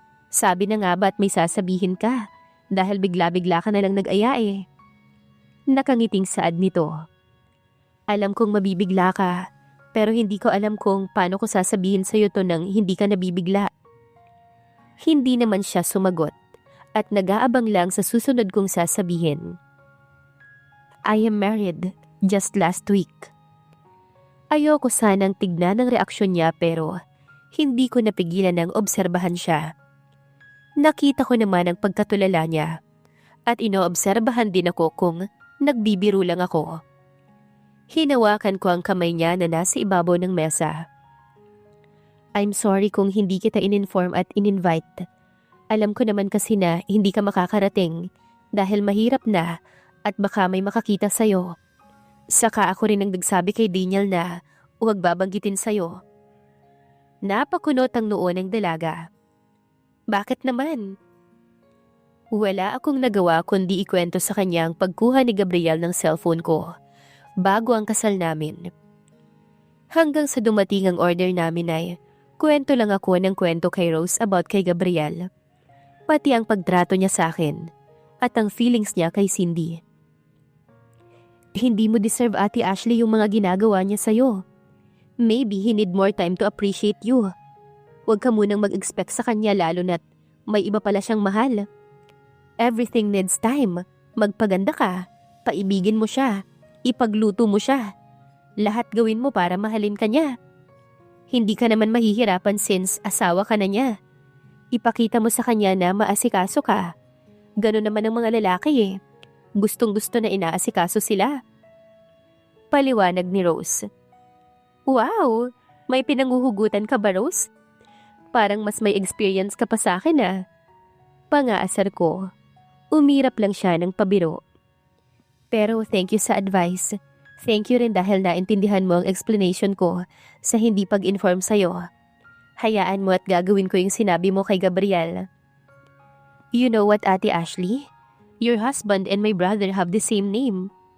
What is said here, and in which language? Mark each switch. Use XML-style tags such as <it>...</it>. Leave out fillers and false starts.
<tl>Sabi na nga ba't may sasabihin ka? Dahil bigla-bigla ka na lang nag-aya eh. Nakangiting saad nito. Alam kong mabibigla ka, pero hindi ko alam kung paano ko sasabihin sa'yo to nang hindi ka nabibigla. Hindi naman siya sumagot at nag-aabang lang sa susunod kong sasabihin.</tl> <en>I am married just last week.</en> <tl>Ayoko sanang tignan ang reaksyon niya pero hindi ko napigilan ng obserbahan siya. Nakita ko naman ang pagkatulala niya at inoobserbahan din ako kung nagbibiro lang ako. Hinawakan ko ang kamay niya na nasa ibabaw ng mesa.</tl> <en>I'm sorry</en> <tl>kung hindi kita in-inform at in-invite. Alam ko naman kasi na hindi ka makakarating dahil mahirap na at baka may makakita sa'yo. Saka ako rin ang nagsabi kay Daniel na huwag babanggitin sa'yo. Napakunot ang noo ng dalaga. Bakit naman? Wala akong nagawa kundi ikwento sa kanya ang pagkuha ni Gabriel ng cellphone ko bago ang kasal namin. Hanggang sa dumating ang order namin ay kwento lang ako ng kwento kay Rose about kay Gabriel. Pati ang pagtrato niya sa akin at ang feelings niya kay Cindy. Hindi mo deserve Ate Ashley yung mga ginagawa niya sa'yo.</tl> <en>Maybe he need more time to appreciate you.</en> <tl>Huwag ka munang mag-expect sa kanya lalo na't may iba pala siyang mahal.</tl> <en>Everything needs time.</en> <tl>Magpaganda ka, paibigin mo siya, ipagluto mo siya. Lahat gawin mo para mahalin ka niya. Hindi ka naman mahihirapan since asawa ka na niya. Ipakita mo sa kanya na maasikaso ka. Ganon naman ang mga lalaki eh. Gustong-gusto na inaasikaso sila. Paliwanag ni Rose. Wow! May pinanguhugutan ka ba, Rose? Parang mas may experience ka pa sa akin ah. Pangaasar ko. Umirap lang siya ng pabiro. Pero thank you sa advice. Thank you rin dahil naintindihan mo ang explanation ko sa hindi pag-inform sa'yo. Hayaan mo at gagawin ko yung sinabi mo kay Gabriel.</tl> <en>You know what, Ate Ashley? Your husband and my brother have the same name.</en>